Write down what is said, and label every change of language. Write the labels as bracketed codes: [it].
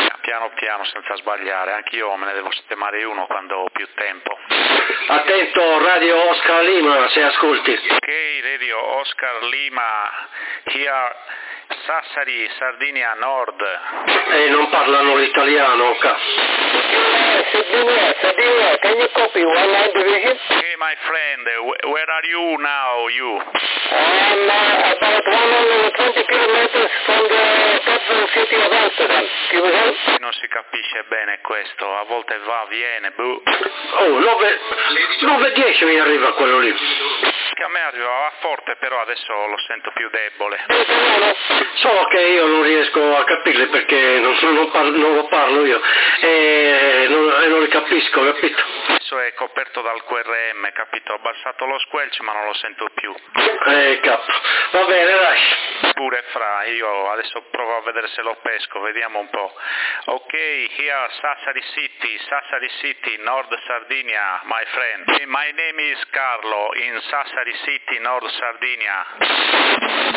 [it] Piano piano senza sbagliare, anch'io me ne devo sistemare uno quando ho più tempo. Attento Radio Oscar Lima, se ascolti. [en] Ok Radio Oscar Lima, here Sassari, Sardinia Nord. [it] Non parlano l'italiano, ca. [en] Sardinia, can you copy 1-9 division? Okay, my friend, where are you now, you? I'm about 120 kilometers from the capital city of Amsterdam. Can you help? [it] Non si capisce bene questo, a volte va, viene, bu. Oh, 9-10 mi arriva quello lì. Che a me arrivava forte, però adesso lo sento più debole. So che io non riesco a capirli perché non lo parlo io e non li capisco, capito? Adesso è coperto dal QRM, capito? Ho abbassato lo squelch ma non lo sento più. Capo, va bene, dai. Pure fra, io adesso provo a vedere se lo pesco, vediamo un po'. [en] Ok, here Sassari City, North Sardinia, my friend. My name is Carlo, in Sassari City, North Sardinia.